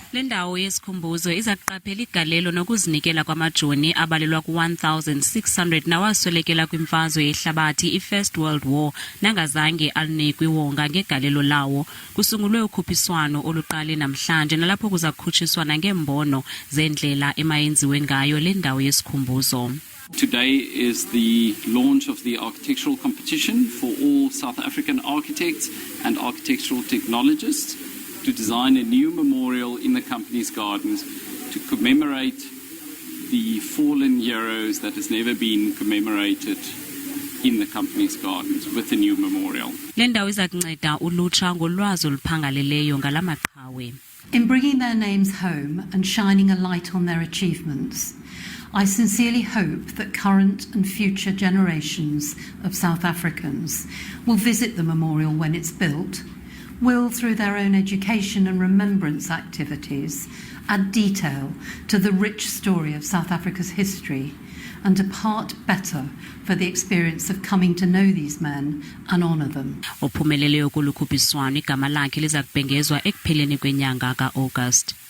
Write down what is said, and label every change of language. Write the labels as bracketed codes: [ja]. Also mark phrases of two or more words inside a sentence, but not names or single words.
[xh] Le ndawo yesikhumbuzo izaqaphela igalelo nokuzinikela kwamajoni abalelwa ku-1,600 nawaswelekela kwimfazwe yehlabathi i-First World War nangazange alinikwe iwonga ngegalelo lawo. Kusungulwe ukhuphiswano oluqale namhlanje nalapho kuzakhutshiswana ngembono zendlela emayenziwe ngayo le ndawo yesikhumbuzo. [en] Today is the launch of the architectural competition for all South African architects and architectural technologists to design a new memorial in the company's gardens to commemorate the fallen heroes that has never been commemorated in the company's gardens with a new memorial. [xh] Le ndawo izakunceda ulutsha ngolwazi oluphangaleleyo ngalamaqhawe. [en] In bringing their names home and shining a light on their achievements, I sincerely hope that current and future generations of South Africans will visit the memorial when it's built, will, through their own education and remembrance activities, add detail to the rich story of South Africa's history and depart better for the experience of coming to know these men and honour them. [xh] Ophumeleleyo kulukhuphiswano igama lakhe liza kubhengezwa ekupheleni kwenyanga ka-August.